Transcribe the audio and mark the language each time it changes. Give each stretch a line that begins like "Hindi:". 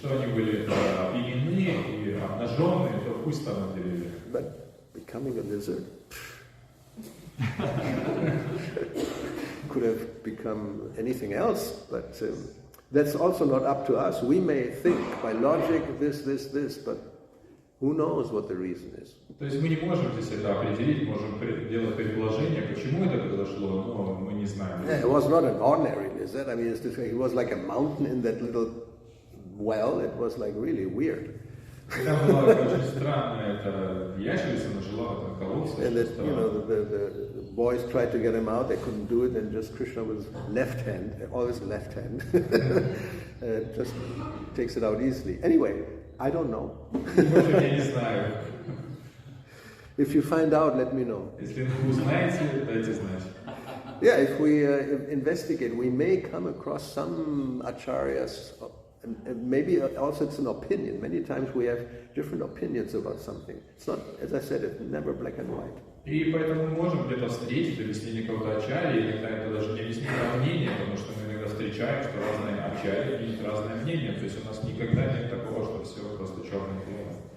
English: But becoming a lizard could have become anything else, but that's also not up to us. We may think by logic this, but who knows what the reason is?
Russian: То есть мы не можем здесь это определить, можем делать предположение, почему это произошло, но мы не знаем.
English: Yeah, it was not an ordinary lizard. I mean, he was like a mountain in that little well. It was like really weird.
Russian: Там была очень странная эта ящерица, она жила в этом колодце.
English: And that, you know, the boys tried to get him out. They couldn't do it, and just Krishna with his left hand, always left hand, just takes it out easily. Anyway, I don't know.
Russian: Я не знаю.
English: If you find out, let me know.
Russian: Если вы узнаете, дайте знать.
English: Yeah, if we investigate, we may come across some acharyas, and maybe also it's an opinion. Many times we have different opinions about something. It's not, as I said, it's never black and white.
Russian: И поэтому мы можем где-то встретить объяснение какого-то ачарьи, иногда это даже не объяснение, а мнение, потому что мы иногда встречаем, что разные ачарьи имеют разное мнение. То есть у нас никогда нет такого, что все просто черное и белое.